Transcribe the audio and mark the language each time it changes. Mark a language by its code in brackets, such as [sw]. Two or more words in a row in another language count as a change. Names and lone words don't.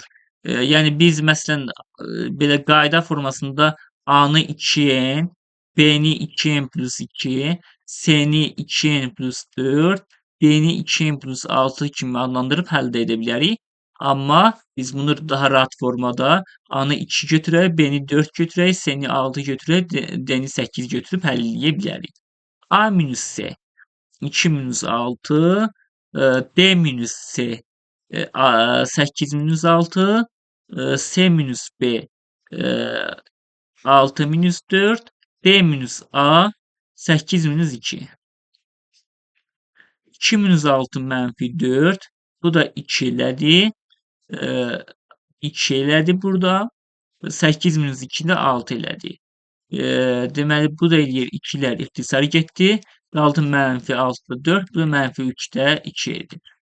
[az] Yəni biz məsələn belə qayda formasında A-nı 2n, B-ni 2n plus 2, C-ni 2n plus 4, D-ni 2n plus 6 kimi adlandırıb həll edə bilərik. Amma biz bunu daha rahat formada A-nı 2 götürək, B-ni 4 götürək, C-ni 6 götürək, D-ni 8 götürüb həll edə bilərik. A minus C 2 minus 6, D minus C 8 minus 6, C minus B 6 minus 4, D minus A 8 minus 2. 2 minus 6 mənfi 4. Bu da 2 elədi. 2 elədi burada. 8 minus 2 də 6 elədi. Deməli, bu da eləyir 2-lər ixtisar getdi. Qaldı mənfi 6-da 4, bu da mənfi 3-də 2 edir.